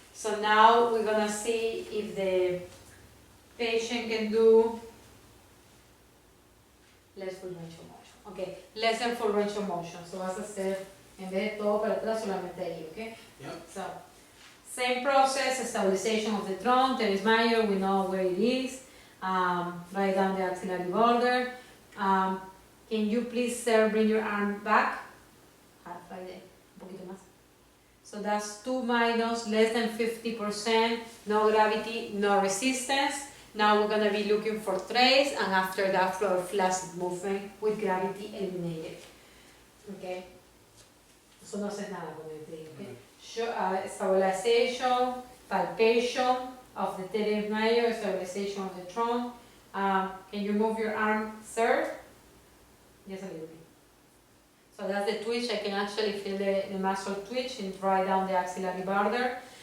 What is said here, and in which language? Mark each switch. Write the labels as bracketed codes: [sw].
[en] So now we're gonna see if the patient can do less full range of motion. Okay, less than full range of motion. [es] So vas a hacer, en vez de todo para atrás, solamente ahí, okay? [en] Yep. So, same process, stabilization of the trunk, teres major, we know where it is, right down the axillary border. Can you please, sir, bring your arm back? Half right there, [es] un poquito más. [en] So that's 2 minus, less than 50%, no gravity, no resistance. Now we're gonna be looking for trace, and after that floor flaccid movement with gravity eliminated. Okay? [es] So no haces nada con el trigo, okay? [en] Stabilization, palpation of the teres major, stabilization of the trunk. Can you move your arm, sir? Just a little bit. So that's the twitch. I can actually feel the muscle twitch and right down the axillary border.